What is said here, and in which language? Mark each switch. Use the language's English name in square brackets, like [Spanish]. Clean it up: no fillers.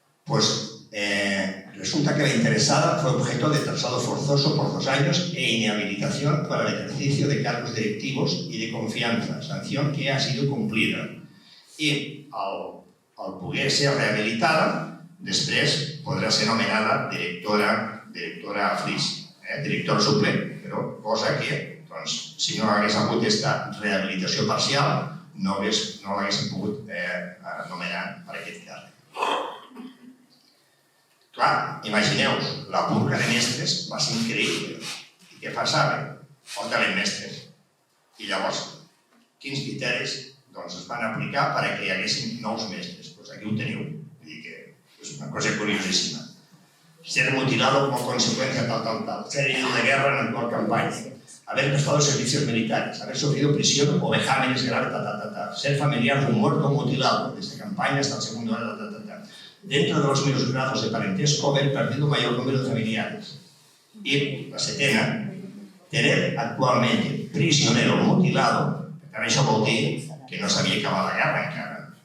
[Spanish] pues resulta que la interesada fue objeto de traslado forzoso por 2 años e inhabilitación para el ejercicio de cargos directivos y de confianza, sanción que ha sido cumplida. [Catalan] I al poder ser rehabilitada, després podrà ser nomenada directora FLIS, director suplent, però cosa que, si no hagués hagut aquesta rehabilitació parcial, no l'haguessin pogut nomenar per aquest càrrec. Clar, imagineu-vos, la purga de mestres va ser increïble. I què passava? Faltaven mestres. I llavors, quins criteris es van aplicar perquè hi haguessin nous mestres? Doncs aquí ho teniu. Vull dir que és una cosa curiosíssima. [Spanish] Ser mutilado como consecuencia tal. Ser herido de guerra en actual campaña. Haber prestado servicios militares. Haber sufrido prisión o vejámenes graves, Ser familiar de un muerto o mutilado. Desde campaña hasta el segundo grado, Dentro de los menos grados de parentesco, haber perdido mayor número de familiares. Y la setena, tener actualmente prisionero mutilado, [Catalan] per tant això vol dir que no s'havia acabat la guerra encara.